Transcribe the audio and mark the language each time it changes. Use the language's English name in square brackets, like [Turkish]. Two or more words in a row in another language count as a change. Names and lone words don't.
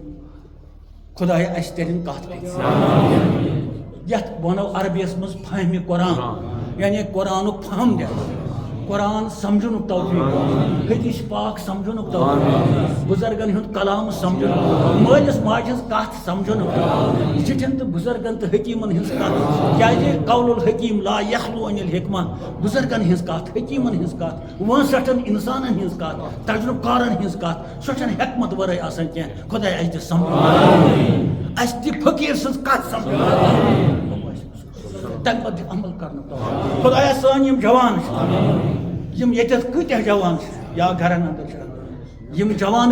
[Kashmiri] خۄدایا اَسہِ تٔرِنۍ کتھ کٔرِتھ یتھ وَنو عربیَس منٛز فہمِ قرآن یعنی قرآنُک فہم دِنہٕ قرآن سمجھنُک توفیٖق حدیث پاک سمجھنُک توفیٖق بُزرگن ہُنٛد کلام سمجھنُک مٲلِس ماجہِ ہٕنٛز کتھ سمجھنُک زِٹھٮ۪ن تہٕ بُزرگن تہٕ حکیٖمن ہٕنٛز کتھ کیٛازِ [Arabic] قول الحکیٖم لا یخلو عن الحکمہ [Kashmiri] بُزرگن ہٕنٛز کتھ حکیٖمن ہٕنٛز کتھ وٲنٛسٹھن انسانن ہٕنٛز کتھ تجرُبہٕ کارن ہٕنٛز کتھ سۄ چھنہٕ حٮ۪کمت ورٲے آسان کینٛہہ خۄدایا اَسہِ دِ سمجھ اَسہِ دِ فقیٖر سٕنٛز کتھ سمجھ تمہِ پتہٕ دِ عمل کرنُک توفیٖق خۄدایا سٲنۍ یِم جوان چھِ یِم ییٚتٮ۪تھ کۭتیاہ جوان چھِ یا گرن انٛدر چھِ یِم جوان